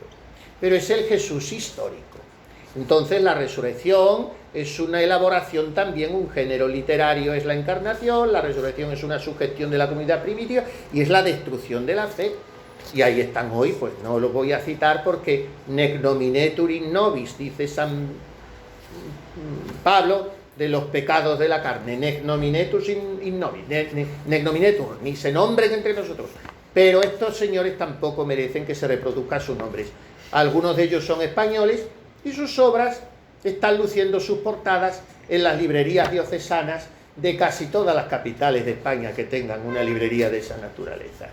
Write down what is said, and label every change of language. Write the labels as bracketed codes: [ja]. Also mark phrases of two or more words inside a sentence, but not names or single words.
[es] Pero es el Jesús histórico. Entonces la resurrección es una elaboración también, un género literario es la encarnación, la resurrección es una sugestión de la comunidad primitiva y es la destrucción de la fe. Y ahí están hoy, pues no los voy a citar porque [la] nec nominetur in nobis, [es] dice San Pablo, de los pecados de la carne, [la] nec nominetur in nobis, nec nominetur, [es] ni se nombren entre nosotros. Pero estos señores tampoco merecen que se reproduzcan sus nombres. Algunos de ellos son españoles y sus obras están luciendo sus portadas en las librerías diocesanas de casi todas las capitales de España que tengan una librería de esa naturaleza.